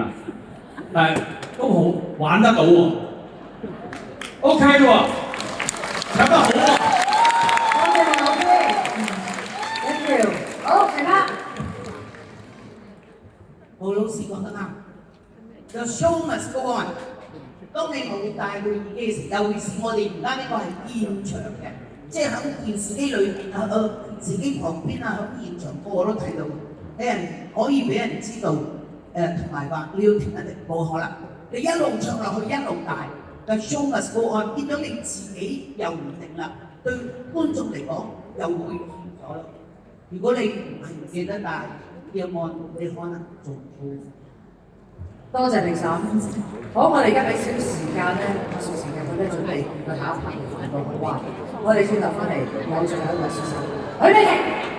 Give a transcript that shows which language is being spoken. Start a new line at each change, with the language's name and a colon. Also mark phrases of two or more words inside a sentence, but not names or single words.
Cantonese: 啦，但係都好玩得到喎。OK 喎，唱得好喎。好，其他。胡老師講得啱。
English: The show must go on。
Cantonese: 當你冇帶去耳機嘅時候，尤其是我哋而家呢個係現場嘅，即係喺電視機裏邊電視機旁邊啊，喺現場個個都睇到，俾人可以俾人知道同埋話你要停一停，冇可能。你一路唱落去一路大 ，
English: The show must go on，
Cantonese: 變咗你自己又唔定啦，對觀眾嚟講又會厭咗啦。如果你唔係唔記得帶要按，你可能仲會。多謝評審。好，我哋而家俾少少時間咧，少時間佢咧準備去下一 part 嘅反應，好啊！我哋轉頭翻嚟有最後一位選手，許美婷。